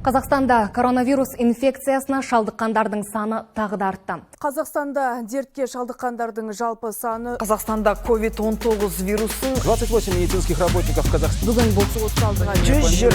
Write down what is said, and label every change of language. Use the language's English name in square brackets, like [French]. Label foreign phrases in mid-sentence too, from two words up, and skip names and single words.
[Kazakh] Қазақстанда коронавирус инфекциясына шалдыққандардың саны тағы да артты. Қазақстанда дертке шалдыққандардың жалпы саны Қазақстанда COVID-19 вирусын [Russian] 28 медицинских работников Казахстана. [Kazakh] Бүгін бұл 100